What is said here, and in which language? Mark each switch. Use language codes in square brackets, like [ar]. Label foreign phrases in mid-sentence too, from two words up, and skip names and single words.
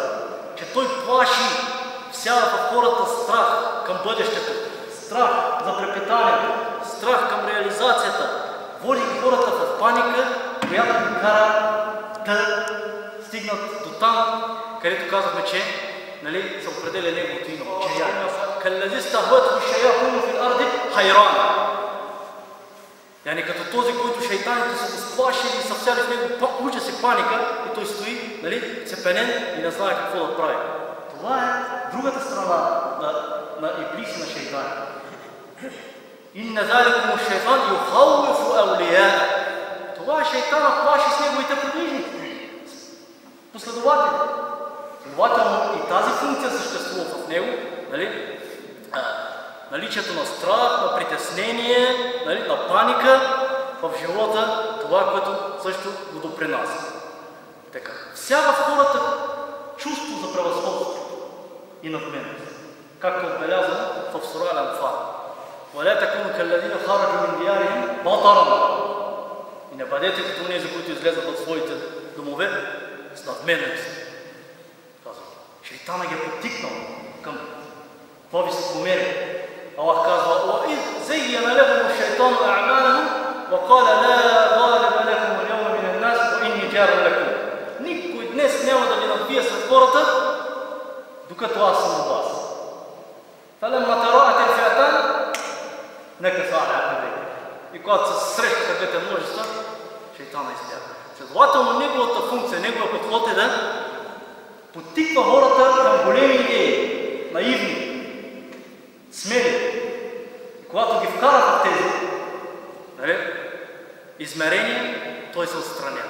[bg] Че той плаши, всява в хората страх към бъдещето, страх за препитанието, страх към реализацията, води хората в паника, която ги кара да стигнат до там, където казахме, че се определя неговото име. [ar] كالذي استهوته الشياطين في الأرض حيران. [bg] Яни като този, който шейтаните са го сплашили и са всяли в него ужас и паника, и той стои, цепенен и не знае какво да прави. Това е другата страна на Иблис и на шейтани. [ar] إن ذلكم الشيطان يخوف أولياء. [bg] Това е шейтана плаши с неговите подвижници, последователи. Следователно и тази функция съществува в него, наличието на страх, на притеснение, на паника в живота, това, което също го допринася. Така, всяка в хората чувство за превъзходство и надменност, както е отбелязано в сура Ал-Анфал. [ar] وَلَا تَكُونُوا كَالَّذِينَ خَرَجُوا مِنْ دِيَارِهِمْ بَطَرًا. [bg] И не бъдете като онези, които излезат от своите домове с надменност. Шейтана ги е подтикнал към това високомерие. Аллах казва: [ar] وَإِذْ زَيَّنَ لَهُمُ الشَّيْطَانُ أَعْمَالَهُمْ وَقَالَ لَا غَالِبَ لَكُمُ الْيَوْمَ مِنَ النَّاسِ وَإِنِّي جَارٌ لَكُمْ. [bg] Никой днес няма да ви надбие сред хората, докато аз съм от вас. [ar] فَلَمَّا تَرَاءَتِ الْفِئَتَانِ نَكَصَ عَلَى عَقِبَيْهِ. [bg] И когато се срещаха двете множества, шейтана избяга. Следователно, неговата функция, неговия подход е да подтиква хората към големи идеи, наивни, смели. И когато ги вкара в тези измерения, той се отстранява.